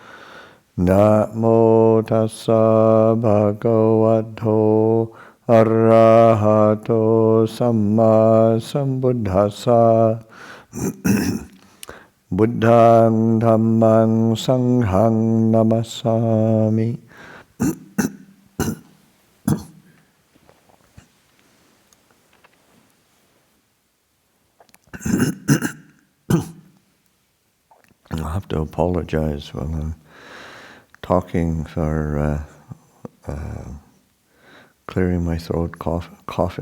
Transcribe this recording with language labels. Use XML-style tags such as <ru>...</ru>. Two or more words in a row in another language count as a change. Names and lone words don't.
<pi>Namo tassa bhagavato arahato samma sambuddhassa. Buddhang dhammang sanghang namasami.</pi> <en>I'll have to apologize when I'm talking for clearing my throat, coughing.</en>